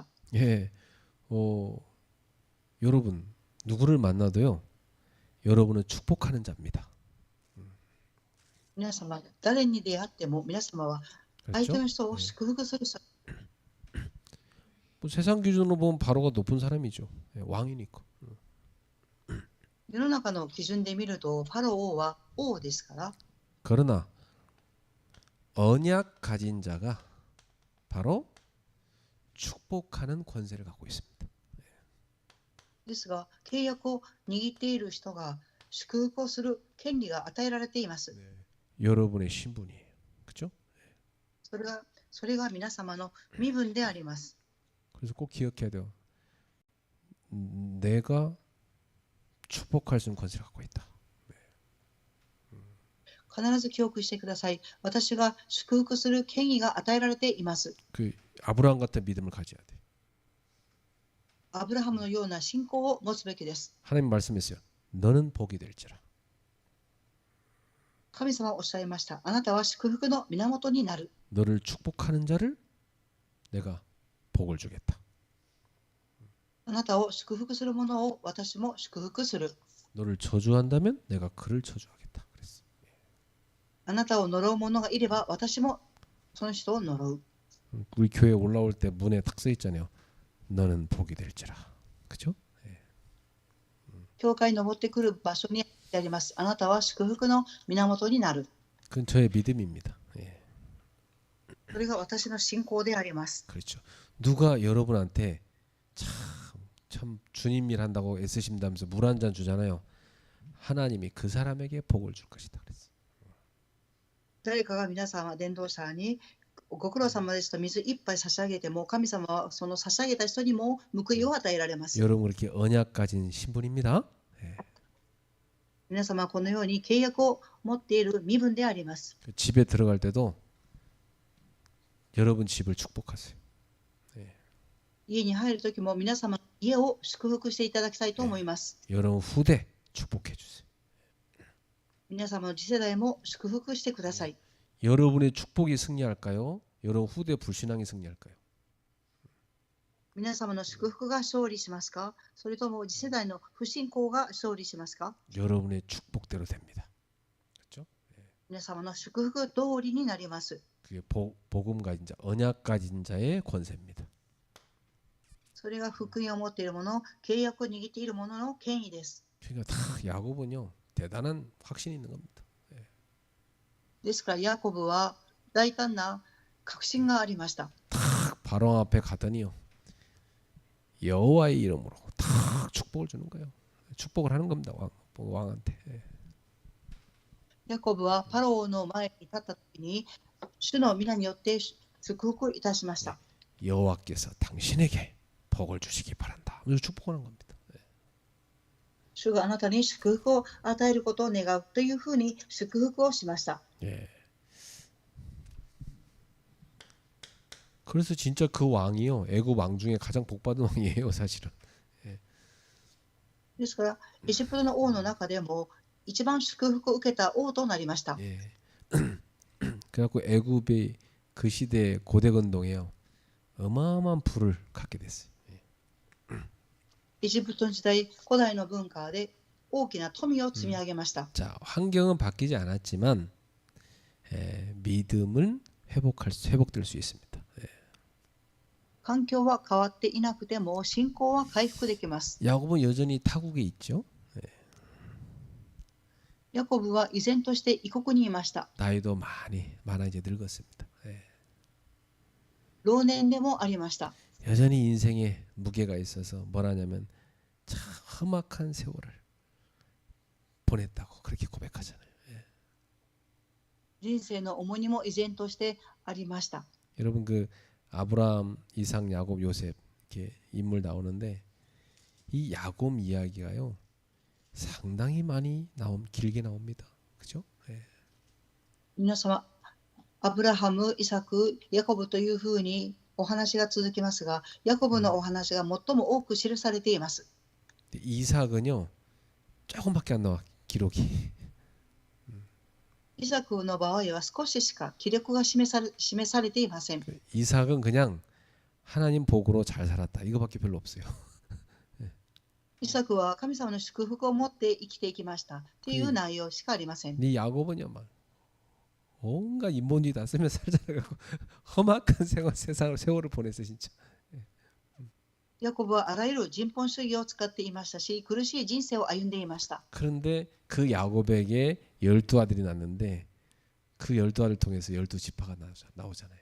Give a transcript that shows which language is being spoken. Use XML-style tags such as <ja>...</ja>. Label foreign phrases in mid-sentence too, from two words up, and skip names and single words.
<ko>예, 여러분 누구를 만나도요. 여러분은 축복하는 자입니다.</ko> <ja>皆様、誰に出会っても皆様は相手</ja> <ko>그렇죠?</ko> <ja>の人を祝福する人。</ja> <ko>뭐 세상 기준으로 보면 바로가 높은 사람이죠. 왕이니까.</ko> <ja>世の中の基準で見ると、パラオは王ですから、</ja> <ko>그러나 언약 가진 자가 바로 축복하는 권세를 갖고 있습니다.</ko> <ja>ですが、契約を握っている人が祝福をする権利が与えられています。</ja> <ko>여러분의 신분이에요. 그렇죠?</ko> <ja>それが皆様の身分であります。</ja> <ko>그래서 꼭 기억해야 돼요. 내가 축복할 수 있는 권세를 갖고 있다.</ko> <ja>必ず記憶してください。私が祝福する権威が与えられています。</ja> <ko>그 아브라함 같은 믿음을 가져야 돼.</ko> <ja>アブラハムのような信仰を持つべきです。</ja> <ko>하나님 말씀했어요. 너는 복이 될지라.</ko> <ja>神様はおっしゃいました。あなたは祝福の源になる。</ja> <ko>너를 축복하는 자를 내가 복을 주겠다.</ko> <ja>あなたを祝福する者を私も祝福する。</ja> <ko>너를 저주한다면 내가 그를 저주하겠다. 그랬어.</ko> <ja>あなたを呪う者がいれば私もその人を呪う。</ja> <ko>우리 교회 올라올 때 문에 탁 써 있잖아요. 너는 복이 될지라. 그죠?</ko> <ja>教会に登ってくる場所にあります。あなたは祝福の源になる。</ja> <ko>그건 저의 믿음입니다. 예.</ko> <ja>それが私の信仰であります。</ja> <ko>그렇죠. 누가 여러분한테 참 주님 일 한다고 애쓰신다면서 물 한 잔 주잖아요. 하나님이 그 사람에게 복을 줄 것이다. 그랬어.</ko> <ja>誰かが皆様伝道者にご苦労様ですと水一杯差し上げても、神様はその差し上げた人にも報いを与えられます。</ja> <ko>여러분 그렇게 언약 가진 신분입니다. 예.</ko> <ja>皆様はこのように契約を持っている身分であります。</ja> <ko>집에 들어갈 때도 여러분 집을 축복하세요.</ko> <ja>家に入るときも皆様の家を祝福していただきたいと思います。</ja> <ko>여러분 후대 축복해 주세요.</ko> <ja>皆様の次世代も祝福してください。</ja> <ko>여러분의 축복이 승리할까요? 여러분 후대 불신앙이 승리할까요?</ko> <ja>皆様の祝福が勝利しますか、それとも次世代の不信仰が勝利しますか。</ja> <ko>여러분의 축복대로 됩니다. 그렇죠?</ko> <ja>皆様の祝福通りになります。</ja> <ko>그게 복음 가진 자, 언약 가진 자의 권세입니다.</ko> <ja>それが福音を持っている者、契約を握っている者の権威です。</ja> <ko>그러니까 다 야곱은요 대단한 확신이 있는 겁니다.</ko> <ja>ですからヤコブは大胆な確信がありました。</ja> <ko>탁 바로 앞에 가더니요 여호와의 이름으로 탁 축복을 주는 거예요. 축복을 하는 겁니다. 왕한테.</ko> <ja>ヤコブはパロオの前に立ったときに主の皆によって祝福いたしました。</ja> <ko>여호와께서 당신에게 복을 주시기 바란다. 축복하는 겁니다.</ko> <ja>主があなたに祝福を与えることを願うというふうに祝福をしました。</ja> <ko>예. 그래서 진짜 그 왕이요, 애굽 왕 중에 가장 복받은 왕이에요, 사실은.</ko> <ja>ですから、エジプトの王の中でも一番祝福を受けた王となりました。</ja> <ko>예. 그래갖고 애굽의 그 시대 고대 건동에요, 어마어마한 부를 갖게 됐어요.</ko> <ja>エジプトの時代、古代の文化で大きな富を積み上げました。</ja> <ko>자, 환경은 바뀌지 않았지만 믿음은 회복될 수 있습니다.</ko> <ja>環境は変わっていなくても信仰は回復できます。</ja> <ko>야곱은 여전히 타국에 있죠.</ko> <ja>ヤコブは依然として異国にいました。</ja> <ko>나이도 많아 이제 늙었습니다.</ko> <ja>老年でもありました。</ja> <ko>여전히 인생에 무게가 있어서 뭐라냐면 참 험악한 세월을 보냈다고 그렇게 고백하잖아요.</ko> <ja>人生の重荷も依然としてありました。</ja> <ko>여러분 그 아브라함, 이삭, 야곱, 요셉 이렇게 인물 나오는데 이 야곱 이야기가요 상당히 길게 나옵니다. 그죠?</ko> <ja>皆様、アブラハム、イサク、ヤコブというふうにお話が続きますが、ヤコブのお話が最も多く記されています。</ja> <ko>이삭은요 조금밖에 안 나와 기록이.</ko> <ja>イサクの場合は少ししか記録が示されていません。</ja> <ko>이삭은 그냥 하나님 복으로 잘 살았다 이거밖에 별로 없어요.</ko> <ja>イサクは神様の祝福を持って生きていきましたという内容しかありません。</ja> <ko>네 야곱은요 막 온갖 인본주의 다 쓰며 살잖아요. 험악한 세월을 보냈어 진짜.</ko> <ja>ヤコブはあらゆる人本主義を使っていましたし、苦しい人生を歩んでいました。</ja> <ko>그런데 그 야곱에게 12아들이 났는데 그 12아들 통해서 12지파가 나오잖아요.</ko>